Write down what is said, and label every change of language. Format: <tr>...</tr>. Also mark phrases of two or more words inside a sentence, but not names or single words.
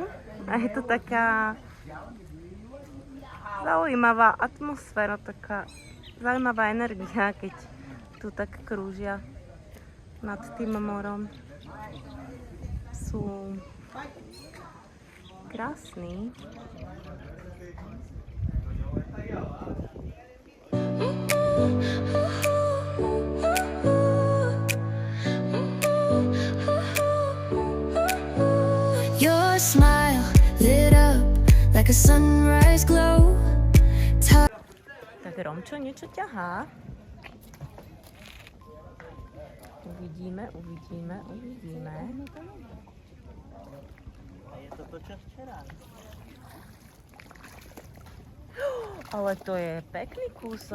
<sk>A je to taká zaujímavá atmosféra, taká zaujímavá energia, keď tu tak krúžia nad tým morom. Sú krásny.</sk> <en>Your smile lit up like a sunrise glow.</en> <sk>Tak Romčo niečo ťahá. Uvidíme. Je to čo včera. Ale to je pekný kúsok.</sk>